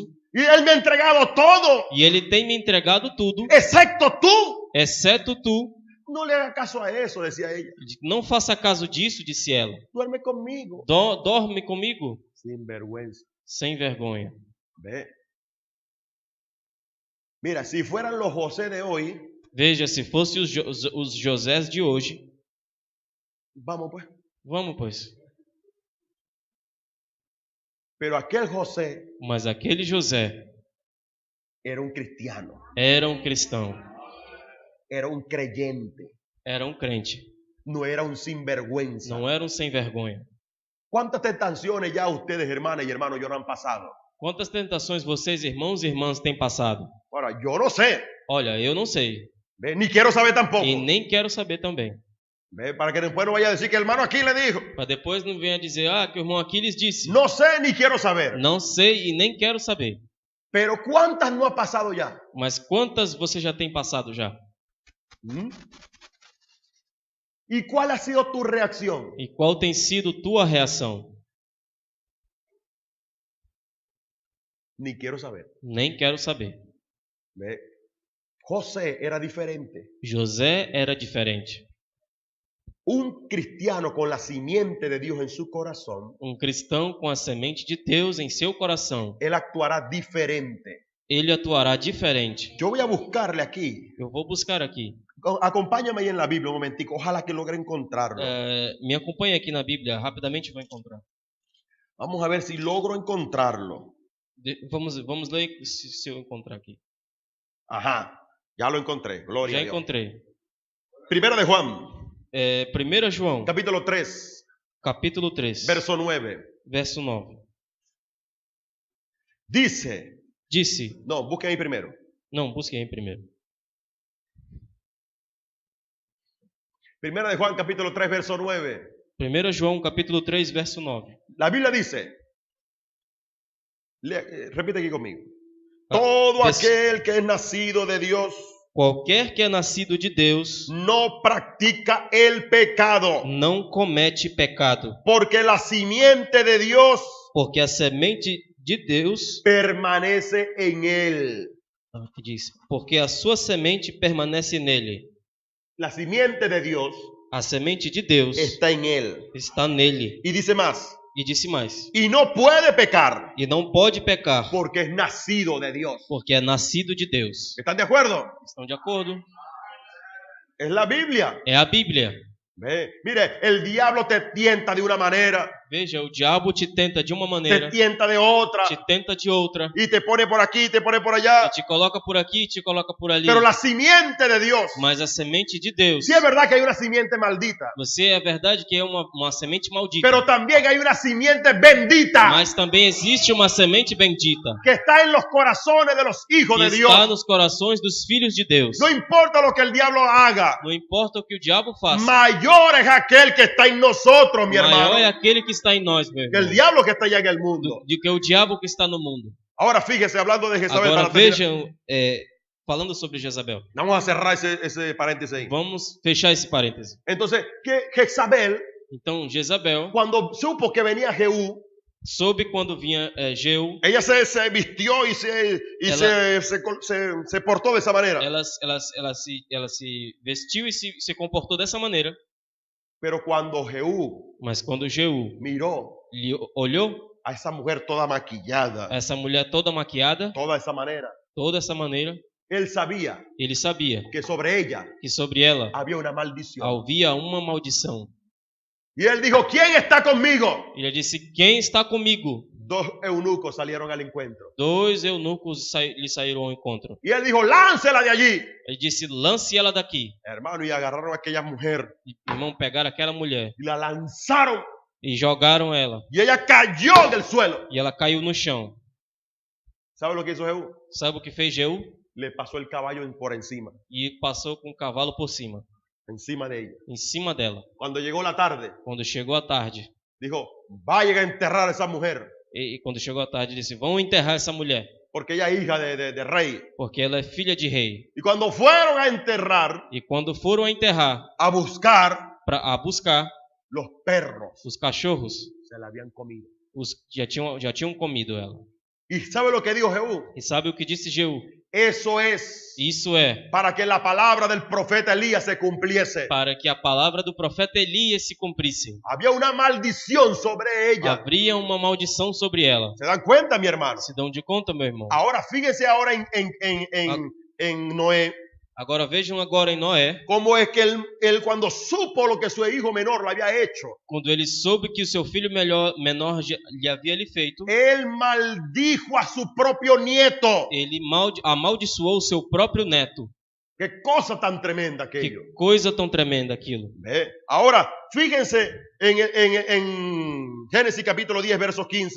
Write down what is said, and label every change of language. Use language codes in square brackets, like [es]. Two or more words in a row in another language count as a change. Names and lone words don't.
[es] Y Él me ha entregado todo, [pt] E ele tem me entregado tudo, [es] excepto tú. [pt] exceto tu. [es] No le haga caso a eso, decía ella. [pt] Não faça caso disso, disse ela. [es] Duerme conmigo. [pt] Dorme comigo. [es] Sin vergüenza. [pt] Sem vergonha. [es] Ve. Mira, si fueran los José de hoy, [pt] Veja, se fosse os Josés de hoje. [es] vamos pues. [pt] Vamos, pois. [es] Pero aquel José [pt] Mas aquele José [es] era un cristiano, [pt] era um cristão, [es] era un creyente, [pt] era um crente, [es] no era un sinvergüenza. [pt] não era um sem vergonha. [es] ¿Cuántas tentaciones ya ustedes, hermanas y hermanos, ya no han pasado? [pt] Quantas tentações vocês, irmãos e irmãs, têm passado? [es] Ahora, yo no sé, [pt] Olha, eu não sei. [es] ¿ve? Ni quiero saber tampoco. [pt] E nem quero saber também. [es] ¿Ve? Para que después no vaya a decir que el hermano aquí le dijo. [pt] Para depois não venha dizer, que o irmão Aquiles disse. [es] No sé ni quiero saber. [pt] Não sei e nem quero saber. [es] Pero ¿cuántas no ha pasado ya? [pt] Mas quantas você já tem passado já? ¿Mm? [es] ¿Y cuál ha sido tu reacción? [pt] E qual tem sido tua reação? [es] Ni quiero saber. [pt] Nem quero saber. [es] ¿Ve? José era diferente. [pt] José era diferente. [es] Un cristiano con la simiente de Dios en su corazón, [pt] Cristão com a semente de Deus em seu coração. [es] él actuará diferente. [pt] Ele atuará diferente. [es] Yo voy a buscarle aquí. [pt] Eu vou buscar aqui. [es] Acompáñame ahí en la Biblia un momentico. Ojalá que logre encontrarlo. [pt] Me acompanhe aqui na Bíblia. Rapidamente vou encontrar. [es] Vamos a ver si logro encontrarlo. [pt] Vamos ler se eu encontrar aqui. [es] Ajá, ya lo encontré. Gloria [pt] Já [es] a Dios. [pt] encontrei. [es] Primera de Juan, [pt] 1 João, [es] capítulo 3, [pt] capítulo 3, [es] verso 9. [pt] verso 9. Disse, [es] no, busquen ahí primero. [pt] Não, busque aí primeiro. [es] Primera de Juan, capítulo 3, verso 9. [pt] 1 João, capítulo 3, verso 9. [es] La Biblia dice, repite aquí conmigo. Todo aquel que es nacido de Dios [pt] Qualquer que é nascido de Deus [es] no practica el pecado, [pt] não comete pecado, [es] porque la simiente de Dios [pt] porque a semente de Deus [es] permanece en él. [pt] que diz, porque a sua semente permanece nele. [es] La simiente de Dios [pt] A semente de Deus [es] está en él. [pt] está nele. [es] Y dice más, [pt] E disse mais, [es] y no puede pecar [pt] e não pode pecar, [es] porque es nacido de Dios. [pt] porque é nascido de Deus. [es] ¿Están de acuerdo? [pt] Estão de acordo? [es] Es la Biblia. [pt] É a Bíblia. [es] Ve, mire, el diablo te tienta de una manera, [pt] Veja, o diabo te tenta de uma te maneira, [es] tienta de otra, [pt] te tenta de outra, [es] y te pone por aquí, te pone por allá. [pt] e te coloca por aqui, te coloca por ali. [es] Pero la simiente de Dios, [pt] Mas a semente de Deus, [es] sí es verdad que hay una simiente maldita, [pt] você é verdade que é uma semente maldita, [es] pero también hay una simiente bendita [pt] mas também existe uma semente bendita [es] que está en los corazones de los hijos [pt] que [es] de Dios. [pt] está nos corações dos filhos de Deus. [es] No importa lo que el diablo haga, [pt] Não importa o que o diabo faça, [es] mayor es aquel que está en nosotros, mi [pt] maior é [es] hermano, [pt] aquele que está em nós, meu [es] que el [pt] irmão, [es] diablo que está allá en el mundo. [pt] do que o diabo que está no mundo. [es] Ahora fíjese, hablando de Jezabel, [pt] Agora [es] para terminar, [pt] vejam, falando sobre Jezabel. [es] vamos a cerrar ese paréntesis ahí. [pt] Vamos fechar esse parêntese. [es] Entonces, que Jezabel, [pt] Então, Jezabel [es] cuando supo que venía Jehú, [pt] soube quando vinha Jeú, [es] ella se vistió y se portó de esa manera. [pt] ela se vestiu e se comportou dessa maneira. [es] Pero cuando Jehú [pt] Mas quando Jeú [es] miró [pt] olhou [es] a esa mujer toda maquillada, [pt] essa mulher toda maquiada, [es] toda esa manera, [pt] toda essa maneira, [es] Él sabía [pt] Ele sabia [es] que sobre ella [pt] que sobre ela [es] había una maldición. [pt] havia uma maldição. [es] Y él dijo, ¿quién está conmigo? [pt] Ele disse: quem está comigo? [es] 2 eunucos salieron al encuentro. [pt] 2 eunucos lhe saíram ao encontro. [es] Y él dijo, láncela de allí. [pt] Ele disse: lance ela daqui. [es] Hermano, y agarraron a aquella mujer [pt] E, irmão, pegaram aquela mulher [es] y la lanzaron. [pt] e jogaram ela. [es] Y ella cayó del suelo. [pt] E ela caiu no chão. [es] ¿Sabe lo que hizo Jehú? [pt] Sabe o que fez Jeú? [es] Le pasó el caballo por encima, [pt] E passou com o cavalo por cima, [es] encima de ella. [pt] em cima dela. [es] Cuando llegó la tarde, [pt] Quando chegou a tarde, [es] dijo, vayan a enterrar a esa mujer, [pt] e quando chegou a tarde, disse: vão enterrar essa mulher, [es] porque ella es hija de rey. [pt] porque ela é filha de rei. [es] Y cuando fueron a enterrar, [pt] E quando foram a enterrar, [es] a buscar, [pt] a buscar, [es] los perros [pt] os cachorros [es] se la habían comido. [pt] já tinham comido ela. [es] ¿Y sabe lo que dijo Jehú? [pt] E sabe o que disse Jeú? [es] Eso es [pt] Isso é [es] para que la palabra del profeta Elías se cumpliese. [pt] para que a palavra do profeta Elias se cumprisse. [es] Había una maldición sobre ella. [pt] Haveria uma maldição sobre ela. [es] ¿Se dan cuenta, mi hermano? [pt] Se dão de conta, meu irmão? [es] Ahora fíjense ahora en Noé. [pt] Agora vejam agora em Noé, [es] Cómo es que él cuando supo lo que su hijo menor le había hecho, [pt] quando ele soube que o seu filho menor lhe havia lhe feito, [es] él maldijo a su propio nieto. [pt] ele amaldiçoou o seu próprio neto. [es] Qué cosa tan tremenda aquello. [pt] Que coisa tão tremenda aquilo. [es] ¿Ve? Ahora, fíjense en Génesis capítulo 10, verso 15.